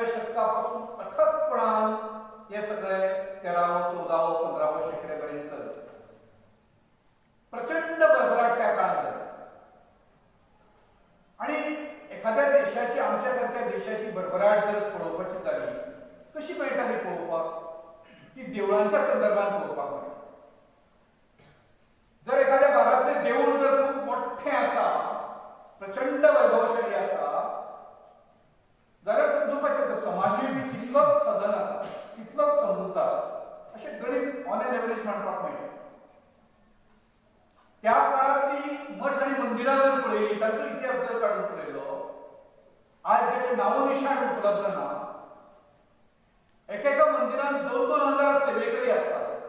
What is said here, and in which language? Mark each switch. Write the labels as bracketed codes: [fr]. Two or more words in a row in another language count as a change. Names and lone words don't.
[mr] शतकापासून अथकपणान हे सगळे 13व 14व 15व शेंकड्यापर्यंत चलले. प्रचंड भरभराट त्या काळात झाली. आणि एखाद्या देशाची, आमच्या सारख्या देशाची भरभराट जर पळोवपाची झाली, कशी मेळटाली पळोवपाक? [kok] ती देवळांच्या संदर्भात पळोवपाक मेळटा. [mr] जर एखाद्या भागातले देऊळ जर खूप मोठे असा, प्रचंड वैभवशाली असा, [kok] जाल्यार समजूपाचें समाजूय बी तितलोच सदन आसा, तितलोच समृद्ध आसा, अशें गणित [en] on an average [kok] म्हणपाक मेळटा. [mr] त्या काळातली मठ आणि मंदिरां जर पळयली, ताचो इतिहास जर काढून पळयलो, आज ज्याचे नामोनिशाण उपलब्ध ना, एकेका मंदिरांत 2,000 सेवेकरी असतात.